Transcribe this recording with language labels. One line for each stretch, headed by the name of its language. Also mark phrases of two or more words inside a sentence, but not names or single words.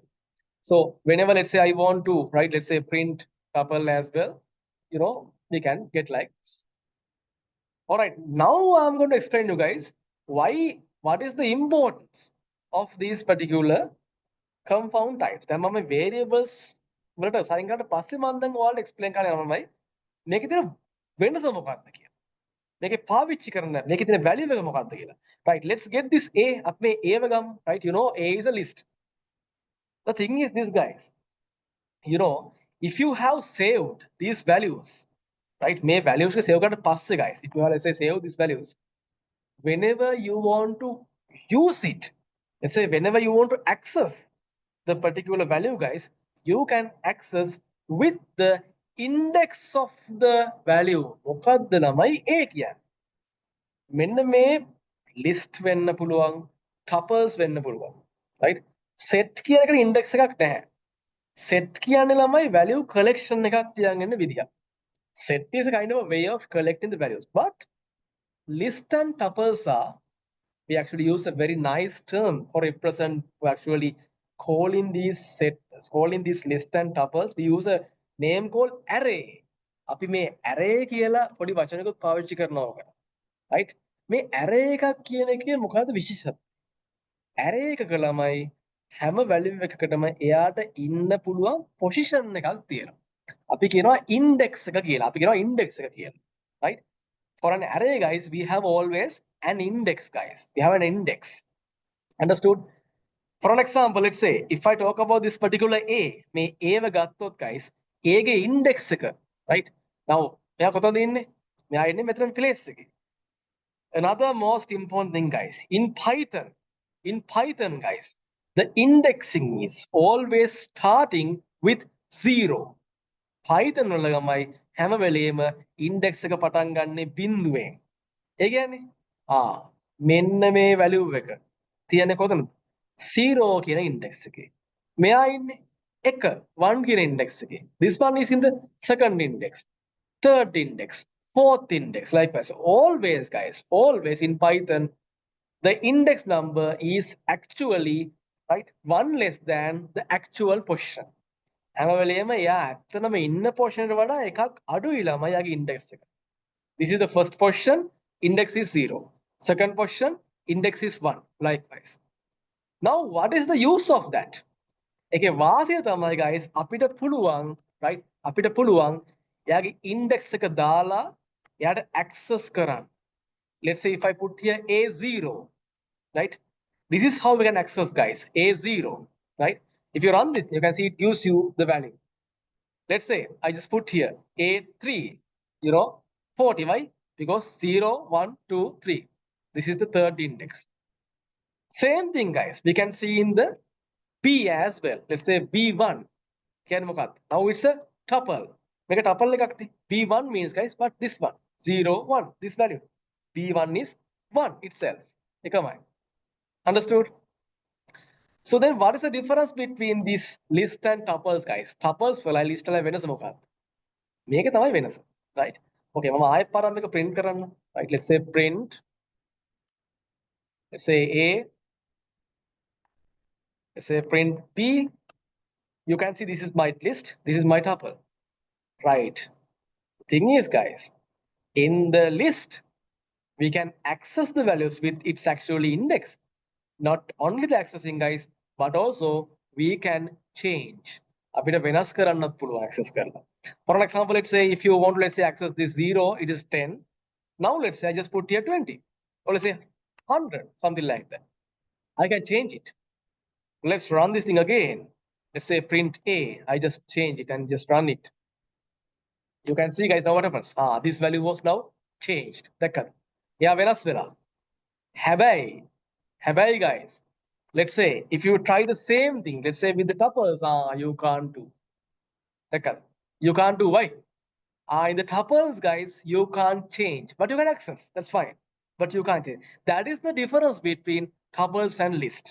English: So whenever let's say I want to, right? Let's say print tuple as well. You know, we can get like this. All right. Now I'm going to explain to you guys what is the importance of these particular compound types.
Sinhala: දැන් මම variables වලට සයින් කරලා පස්සේ මම දැන් ඔයාලට explain කරන්න යනවා මේකේ තියෙන වෙනස මොකක්ද කියලා. මේකේ පාවිච්චි කරන මේකේ තියෙන value එක මොකක්ද කියලා.
English: Right, let's get this A.
Sinhala: අපි මේ A ව ගමු.
English: Right, you know A is a list. The thing is this, guys. You know, if you have saved these values, right?
Sinhala: මේ values එක save කරලා පස්සේ,
English: guys, if you want to say save these values, whenever you want to use it, let's say whenever you want to access the particular value, guys, you can access with the index of the value.
Sinhala: මොකද්ද ළමයි A කියන්නේ? මෙන්න මේ list වෙන්න පුළුවන්, tuples වෙන්න පුළුවන්, right? set කියන එකට index එකක් නැහැ. set කියන්නේ ළමයි value collection එකක් තියන් ඉන්න විදියක්.
English: set is a kind of a way of collecting the values, but list and tuples are, we actually use a very nice term for represent, actually calling these list and tuples. We use a name called array.
Sinhala: අපි මේ array කියලා පොඩි වචනයකට පාවිච්චි කරනවා. right? මේ array එකක් කියන එකේ මොකද්ද විශේෂත්වය? array එකක ළමයි හැම value එකකටම එයාට ඉන්න පුළුවන් position එකක් තියෙනවා. අපි කියනවා index එක කියලා. අපි කියනවා index එක කියලා.
English: right? For an array, guys, we have always an index, guys. We have an index. Understood? For an example, let's say if I talk about this particular A,
Sinhala: මේ A ව ගත්තොත්,
English: guys,
Sinhala: A ගේ index එක,
English: right?
Sinhala: Now, මෙයා කොතනද ඉන්නේ? මෙයා ඉන්නේ මෙතන place එකේ.
English: Another most important thing, guys, in Python, guys, the indexing is always starting with 0.
Sinhala: Python වල ගමයි හැම වෙලේම index එක පටන් ගන්නෙ බිඳුවෙන්. ඒ කියන්නේ මෙන්න මේ value එක තියන්නේ කොතනද? 0 කියන index එකේ. මෙයා ඉන්නේ 1 කියන index එකේ.
English: This one is in the second index, third index, fourth index, likewise. Always, guys, always in Python, the index number is actually, right, 1 less than the actual position.
Sinhala: හැම වෙලේම එයා ඇත්තටම ඉන්න position එකට වඩා එකක් අඩුයි ළමයි යාගේ index එක.
English: This is the first position, index is 0. Second position, index is 1, likewise. Now, what is the use of that?
Sinhala: ඒකේ වාසිය තමයි, guys, අපිට පුළුවන්, right? අපිට පුළුවන් එයාගේ index එක දාලා එයාට access කරන්න.
English: Let's say if I put here A0, right? This is how we can access, guys, A0, right? If you run this, you can see it gives you the value. Let's say I just put here A3, 40. Why? Because 0, 1, 2, 3. This is the third index. Same thing, guys, we can see in the B as well. Let's say B1. Now it's a tuple. Make a tuple like B1 means, guys, what? This one. 0, 1. This value. D1 is 1 itself. Understood? So then what is the difference between this list and tuples, guys?
Sinhala: Tuples වල list වල වෙනස මොකක්ද? මේක තමයි වෙනස. Right? Okay, මම ආයෙත් පාරක් මේක print කරන්න.
English: Right? Let's say print. Let's say A. Let's say print B. You can see this is my list. This is my tuple. Right? Thing is, guys, in the list, we can access the values with its actually index. Not only the accessing, guys, but also we can change.
Sinhala: අපිට වෙනස් කරන්නත් පුළුවන් access කරලා.
English: For an example, let's say if you want to, let's say, access this 0, it is 10. Now let's say I just put here 20. Or let's say 100, something like that. I can change it. Let's run this thing again. Let's say print A. I just change it and just run it. You can see, guys, now what happens? This value was now changed. Yeah,
Sinhala: වෙනස් වෙලා. හැබැයි,
English: guys, let's say if you try the same thing, let's say with the tuples, you can't do. You can't do. Why? In the tuples, guys, you can't change, but you can access. That's fine, but you can't change. That is the difference between tuples and list.